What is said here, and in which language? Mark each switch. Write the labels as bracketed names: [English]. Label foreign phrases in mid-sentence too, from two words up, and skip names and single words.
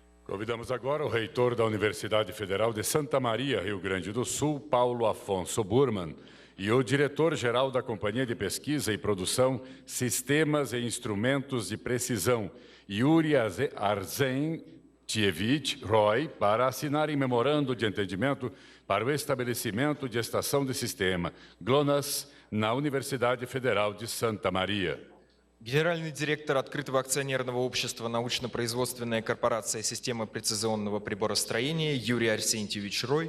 [Portuguese] Convidamos agora o reitor da Universidade Federal de Santa Maria, Rio Grande do Sul, Paulo Afonso Burman, e o diretor-geral da Companhia de Pesquisa e Produção, Sistemas e Instrumentos de Precisão, Yuri Arzentievich Roy, para assinarem memorando de entendimento para o estabelecimento de estação de sistema GLONASS na Universidade Federal de Santa Maria. [Russian] Генеральный директор открытого акционерного общества «Научно-производственная корпорация системы прецизионного приборостроения» Юрий Арсентьевич Рой